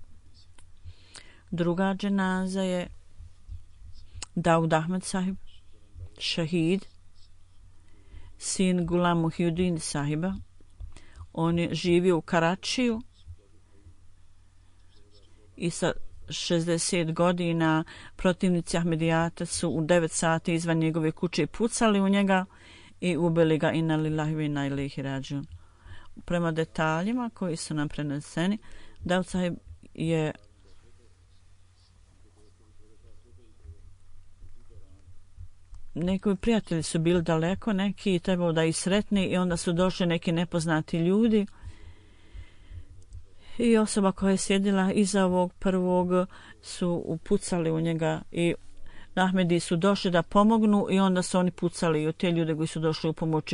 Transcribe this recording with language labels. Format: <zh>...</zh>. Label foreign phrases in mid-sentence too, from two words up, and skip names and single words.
<bs>Druga dženaza je Daud Ahmed sahib, šahid, sin Gulam Muhyiddin sahiba. On je živio u Karačiju i sa 60 godina protivnici Ahmedijata su u 9 sati izvan njegove kuće pucali u njega i ubili ga.</bs> <ar>إنا لله وإنا إليه راجعون.</ar> <bs>Prema detaljima koji su nam preneseni, Daud sahib je neki prijatelji su bili daleko, neki trebao da ih sretni i onda su došli neki nepoznati ljudi i osoba koja je sjedila iza ovog prvog su upucali u njega i Ahmedi su došli da pomognu i onda su oni pucali i od te ljude koji su došli u pomoći.</bs>